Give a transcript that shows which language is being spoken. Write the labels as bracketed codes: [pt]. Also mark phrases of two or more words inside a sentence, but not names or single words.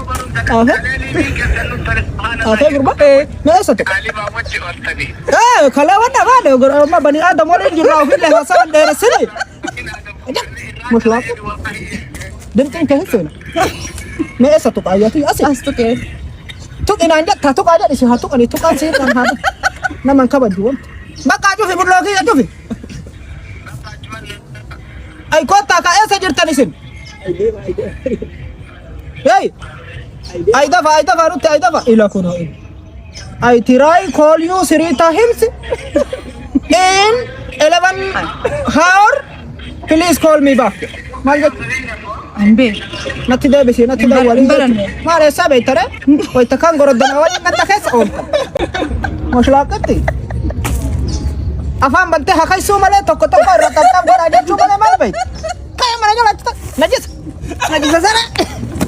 [om] xaafee gurba meessatu kalee wanna baadhe gurma bani aadam waliin jirraa ofillee haasawwan dheeressini muslaaf dinqiin kee hin seena meessatu qaayyatu asi as tuqee tuqinaan jetta tuqaa jedhisi haa tuqanii tuqaan seetan haa naman kabaju wanti bakka cufi burlookii cufi ay kottaa ka eessa jirtan isin hey ay dafa nutti ay dafa ila kuno [en] I try call you Sirita Hills in 11 hour please call me back [om] Ambe natti deebisi natti dawwali maal eessa beektare wayta kan goroddana waliin natti keessa oolta maslaaqatti afaan bantee haa kaysuu malee tokko irra qaqqab godhaa jechuu malee maal beektu? Ka'ee mana jala najis sana.